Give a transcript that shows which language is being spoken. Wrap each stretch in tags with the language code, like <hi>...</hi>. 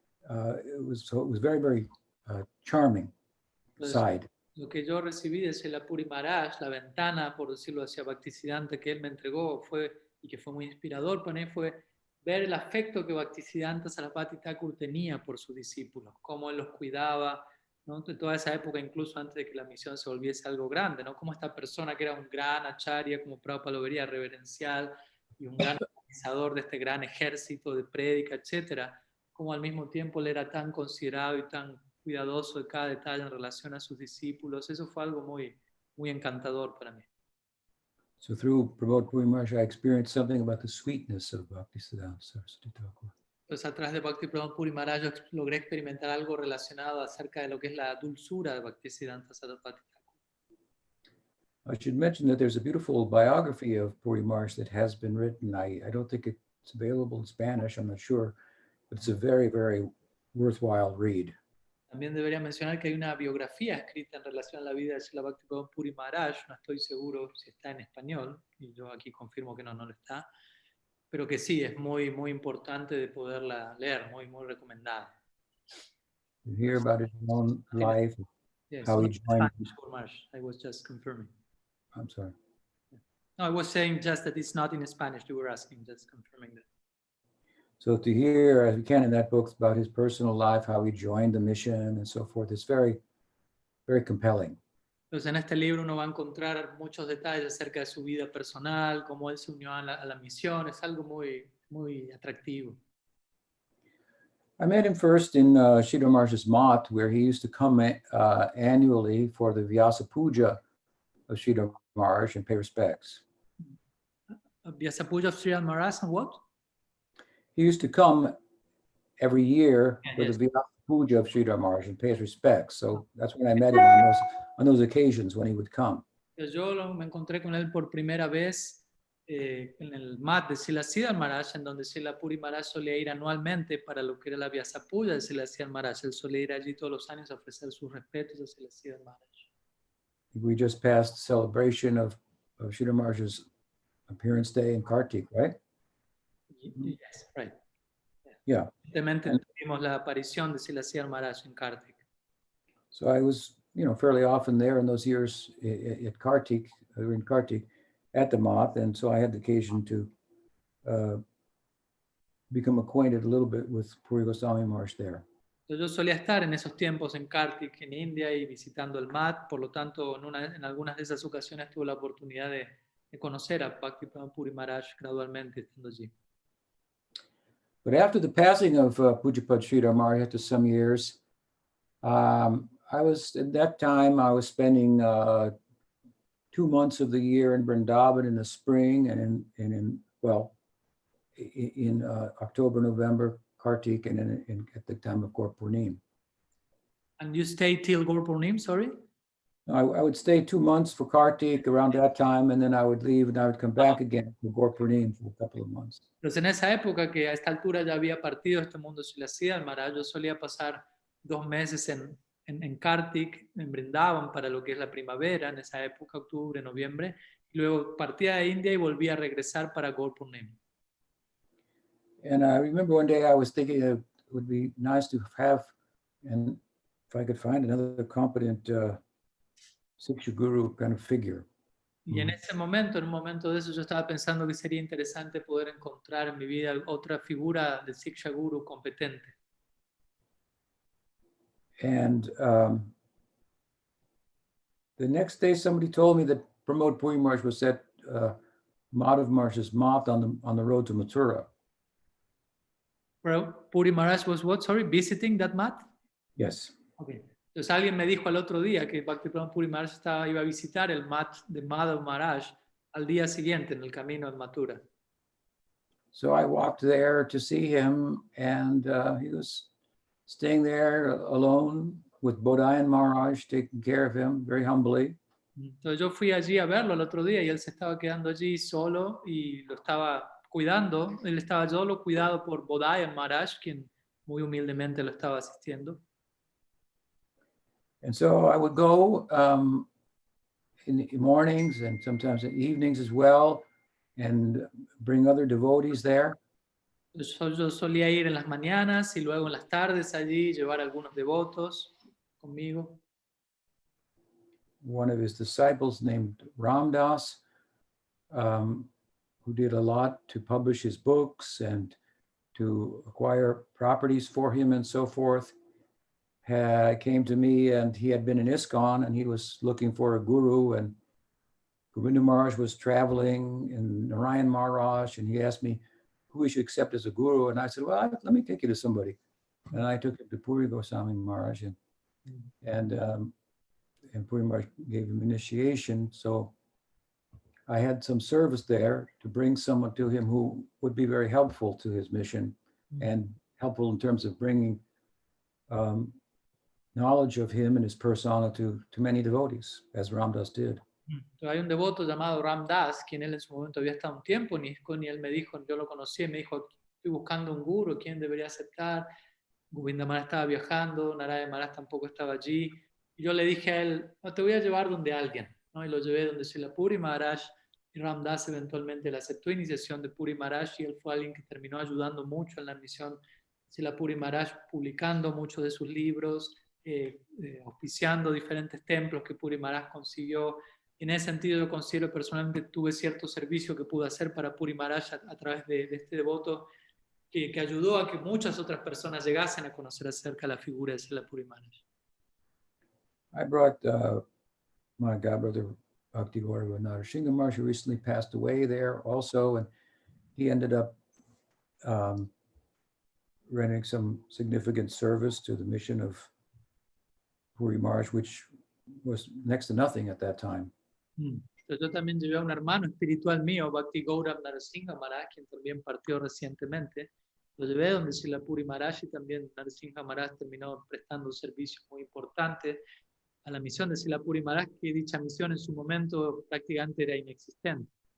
<en>It was very, very charming side.</en> <es>Lo que yo recibí de Srila Puri Maharaj, la ventana, por decirlo hacia Bhaktisiddhanta que él me entregó y que fue muy inspirador para mí, fue ver el afecto que Bhaktisiddhanta Sarasvati Thakur tenía por sus discípulos, cómo él los cuidaba, ¿no? De toda esa época, incluso antes de que la misión se volviese algo grande, ¿no? Como esta persona que era un gran acharya, como Prabhupada lo vería, reverencial, y un gran organizador de este gran ejército de prédica, etcétera, como al mismo tiempo él era tan considerado y tan cuidadoso de cada detalle en relación a sus discípulos. Eso fue algo muy, muy encantador para mí.</es> <en>So through Pramod Puri Maharaj, I experienced something about the sweetness of Bhaktisiddhanta Saraswati Thakur.</en> <es>Entonces, a través de Bhakti Pramod Puri Maharaj, yo logré experimentar algo relacionado acerca de lo que es la dulzura de Bhaktisiddhanta Sarasvati Thakur.</es> <en>I should mention that there's a beautiful biography of Puri Maharaj that has been written. I don't think it's available in Spanish, I'm not sure, but it's a very, very worthwhile read.</en> <es>También debería mencionar que hay una biografía escrita en relación a la vida de Srila Bhakti Pramod Puri Maharaj. No estoy seguro si está en español, y yo aquí confirmo que no lo está, pero que sí, es muy, muy importante de poderla leer, muy, muy recomendada.</es> <en>You hear about his own life, Yes, how he joined. Spanish, Puri Maharaj. I was just confirming. I'm sorry. No, I was saying just that it's not in Spanish. You were asking, just confirming that. So to hear, as we can in that book, about his personal life, how he joined the mission and so forth, it's very, very compelling.</en> <es>Entonces, en este libro uno va a encontrar muchos detalles acerca de su vida personal, cómo él se unió a la misión. Es algo muy, muy atractivo.</es> <en>I met him first in Sridhar Maharaj's Mat, where he used to come annually for the Vyasa Puja of Sridhar Maharaj and pay respects. Vyasa Puja of Sridhar Maharaj and what? He used to come every year for Yes. the Vyasa Puja of Sridhar Maharaj and pay his respects. So that's when I met him on those occasions when he would come.</en> <es>Yo me encontré con él por primera vez en el mat de Srila Siddhar Maharaj, en donde Srila Puri Maharaj solía ir anualmente para lo que era la Vyasa Puja de Srila Siddhar Maharaj. Él solía ir allí todos los años a ofrecer sus respetos a Srila Siddhar Maharaj.</es> <en>We just passed the celebration of Sridhar Maharaj's appearance day in Kartik, right? Yes, right. Yeah.</en> <es>Recientemente tuvimos la aparición de Srila Siddhar Maharaj en Kartik.</es> <en>So I was, fairly often there in those years at Kartik, in Kartik, at the Math, and so I had the occasion to become acquainted a little bit with Puri Goswami Maharaj there.</en> <es>Yo solía estar en esos tiempos en Kartik, en India, y visitando el mat, por lo tanto, en algunas de esas ocasiones tuve la oportunidad de conocer a Bhaktivedanta Puri Maharaj gradualmente estando allí.</es> <en>But after the passing of Pujapad Sridhar Maharaj, after some years, at that time, I was spending 2 months of the year in Vrindavan in the spring, and in October, November, Kartik, and at the time of Gaur Purnim. And you stayed till Gaur Purnim, sorry? I would stay 2 months for Kartik around that time, and then I would leave and I would come back again for Gaur Purnim for a couple of months.</en> <es>Pues en esa época, que a esta altura ya había partido este mundo Srila Siddhar Maharaj, yo solía pasar 2 meses en Kartik, en Vrindavan, para lo que es la primavera, en esa época, octubre, noviembre, y luego partía de India y volvía a regresar para Gaur Purnim.</es> <en>And I remember one day I was thinking it would be nice to have, and if I could find another competent Siksha Guru kind of figure.</en> <es>Y en ese momento, en un momento de eso, yo estaba pensando que sería interesante poder encontrar en mi vida otra figura de Siksha Guru competente.</es> <en>And the next day, somebody told me that Pramod Puri Maharaj was at Madhav Maharaj's Math on the road to Mathura. Puri Maharaj was what? Sorry, visiting that mat? Yes. Okay.</en> <es>Entonces alguien me dijo al otro día que Bhaktivedanta Puri Maharaj iba a visitar el mat de Madhav Maharaj al día siguiente en el camino a Mathura.</es> <en>So I walked there to see him, and he was staying there alone with Bodhayan Maharaj, taking care of him very humbly.</en> <es>Entonces yo fui allí a verlo el otro día y él se estaba quedando allí solo y lo estaba cuidando. Él estaba solo, cuidado por Bodhayan Maharaj, quien muy humildemente lo estaba asistiendo.</es> <en>And so I would go in the mornings and sometimes in evenings as well, and bring other devotees there.</en> <es>Yo solía ir en las mañanas y luego en las tardes allí, llevar algunos devotos conmigo.</es> <en>One of his disciples named Ramdas, who did a lot to publish his books and to acquire properties for him and so forth, came to me, and he had been in ISKCON and he was looking for a guru, and Govinda Maharaj was traveling in Narayan Maharaj, and he asked me who he should accept as a guru, and I said, well, let me take you to somebody. And I took him to Puri Goswami Maharaj, and Puri Maharaj gave him initiation. So I had some service there to bring someone to him who would be very helpful to his mission and helpful in terms of bringing knowledge of him and his persona to many devotees, as Ramdas did.</en> <es>Entonces, hay un devoto llamado Ramdas, quien él en su momento había estado un tiempo en ISKCON, y él me dijo, yo lo conocí, me dijo, estoy buscando un guru, ¿quién debería aceptar? Govinda Maharaj estaba viajando, Narayana Maharaj tampoco estaba allí, y yo le dije a él, no, te voy a llevar donde alguien, ¿no? Y lo llevé donde Srila Puri Maharaj, y Ramdas eventualmente le aceptó iniciación de Puri Maharaj, y él fue alguien que terminó ayudando mucho en la misión de Srila Puri Maharaj, publicando muchos de sus libros, auspiciando diferentes templos que Puri Maharaj consiguió. En ese sentido, yo considero personalmente tuve cierto servicio que pude hacer para Puri Maharaj a través de este devoto que ayudó a que muchas otras personas llegasen a conocer acerca de la figura de Srila Puri Maharaj.</es> <en>I brought my godbrother Bhakti Gaura Narsingha Maharaj, who recently passed away there also, and he ended up rendering some significant service to the mission of Puri Maharaj, which was next to nothing at that time.</en> <es>Entonces, yo también llevé a un hermano espiritual mío, Bhakti Gaura Narsingha Maharaj, quien también partió recientemente. Lo llevé donde Srila Puri Maharaj, y también Narsingha Maharaj terminó prestando un servicio muy importante a la misión de Srila Puri Maharaj, que dicha misión en su momento prácticamente era inexistente.</es>